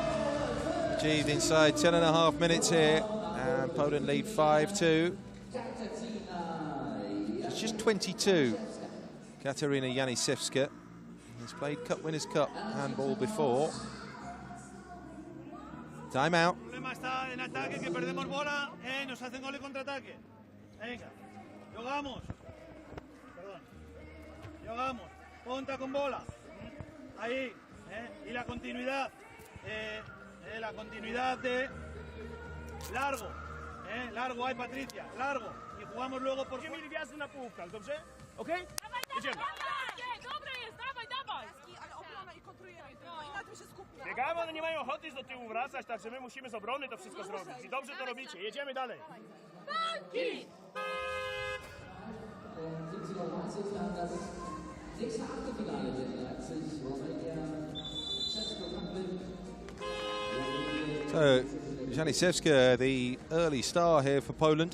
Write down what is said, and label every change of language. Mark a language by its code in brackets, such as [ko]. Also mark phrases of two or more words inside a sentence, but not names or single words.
[en] Achieved inside 10.5 minutes here. And Poland lead 5-2. She's just 22. Katarzyna Janisewska. He's played Cup Winners' Cup handball before. Time out. [es] El problema está en ataque, que perdemos bola, nos hacen gol y contraataque. Venga, jugamos. Perdón. Jugamos. Ponta con bola. Ahí. Y la continuidad. La continuidad de largo. Largo, ahí Patricia. Largo. Y jugamos luego por... [pl] Mieli wjazd na półkach, dobrze? Okej? Jedziemy. Biegamy, one nie mają ochoty do tyłu wracać, także my musimy z obrony to wszystko zrobić. I dobrze to robicie. Jedziemy dalej. [en] So, Janisewska, the early star here for Poland.